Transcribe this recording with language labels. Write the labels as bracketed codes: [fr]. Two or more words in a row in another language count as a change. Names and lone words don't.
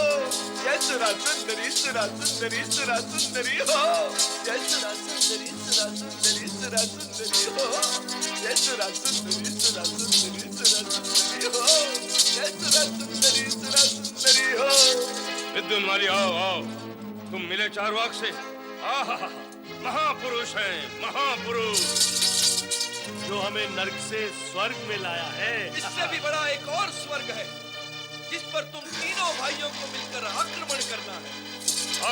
[hi] जय सुरा सुंदरी, सुरा सुंदरी, सुरा सुंदरी हो। जय सुरा सुंदरी, सुरा सुंदरी, सुरा सुंदरी हो। जय सुरा सुंदरी, सुरा सुंदरी, सुरा सुंदरी हो। जय सुरा सुंदरी, सुरा सुंदरी हो। विद्युन्माली, आओ आओ, तुम मिले चारवाक से। आहा, महापुरुष हैं, महापुरुष। जो हमें नर्क से स्वर्ग में लाया है। इससे भी बड़ा एक और स्वर्ग है जिस पर तुम तीनों भाइयों को मिलकर आक्रमण करना है।